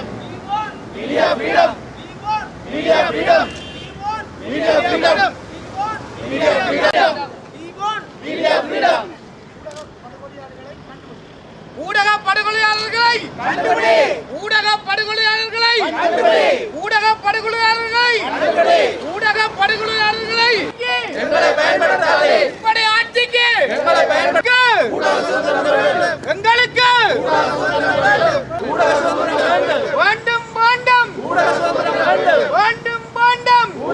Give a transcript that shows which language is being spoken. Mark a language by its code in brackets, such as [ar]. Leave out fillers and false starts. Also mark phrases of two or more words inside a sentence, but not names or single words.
[en] Media freedom. Media freedom. Media freedom. Media freedom. Media freedom. [ta] ஊடக படுகொலையாளர்களை கண்டுபிடி. ஊடக படுகொலையாளர்களை கண்டுபிடி. ஊடக படுகொலையாளர்களை கண்டுபிடி. ஊடக படுகொலையாளர்களை எங்களை பயன்படுத்தாதே. இப்படி ஆட்சிக்கு எங்களை பயன்படுத்த எங்களுக்கு வேண்டும் வேண்டும் வேண்டும் வேண்டும்.